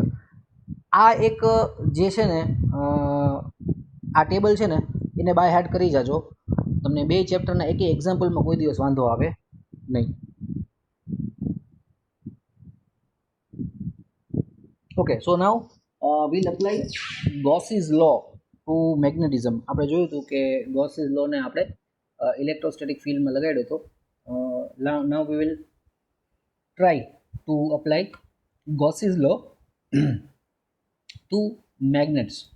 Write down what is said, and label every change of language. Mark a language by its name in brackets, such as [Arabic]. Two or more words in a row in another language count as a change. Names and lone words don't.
[Gujarati] આ એક જે છે ને આ ટેબલ છે ને એને [English] by heart [Gujarati] કરી જાજો. તમને બે ચેપ્ટરના એક એક્ઝામ્પલમાં કોઈ દિવસ વાંધો આવે નહીં. [English] okay, so now we'll apply Gauss's law to magnetism. [Gujarati] આપણે જોયું હતું કે Gauss's law ને આપણે [English] electrostatic fieldમાં [Gujarati] લગાડ્યો હતો. [English] now we will try to apply Gauss's law to magnets.